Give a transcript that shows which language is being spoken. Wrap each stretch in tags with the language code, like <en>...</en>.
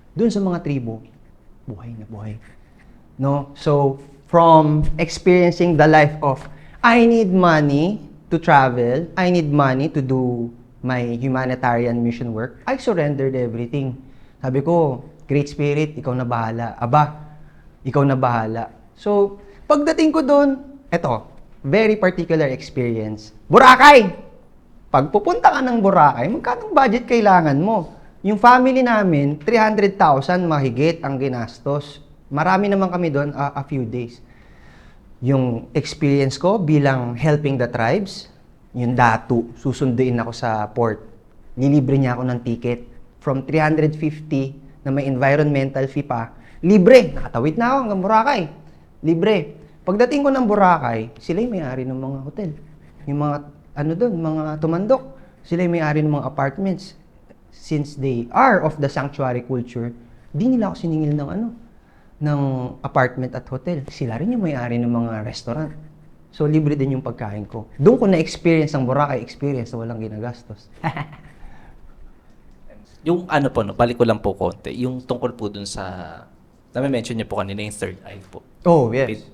<tl>Doon sa mga tribo, buhay na buhay. No?</tl> <en>So, from experiencing the life of, I need money to travel, I need money to do my humanitarian mission work, I surrendered everything.</en> <tl>Sabi ko, Great Spirit, ikaw na bahala. Aba, ikaw na bahala. So, pagdating ko doon, eto,</tl> <en>very particular experience.</en> <tl>Boracay! Pag pupunta ka ng Boracay, magkano budget kailangan mo? Yung family namin, 300,000 mahigit ang ginastos. Marami naman kami doon, a few days. Yung experience ko bilang</tl> <en>helping the tribes,</en> <tl>yung datu, susunduin ako sa port. Nilibre niya ako ng ticket. From 350 na may environmental fee pa, libre. Nakatawid na ako hanggang Boracay. Libre. Pagdating ko ng Boracay, sila yung may-ari ng mga hotel. Yung mga, mga tumandok. Sila yung may-ari ng mga apartments.</tl> <en>Since they are of the sanctuary culture,</en> <tl>di nila ako siningil ng apartment at hotel. Sila rin yung may-ari ng mga restaurant. So, libre din yung pagkain ko. Doon ko na-experience ang Boracay experience na walang ginagastos. Yung balik ko lang po konti, yung tungkol po dun sa, na-mention niyo po kanina yung third eye po.</tl> <en>Oh, yes.</en>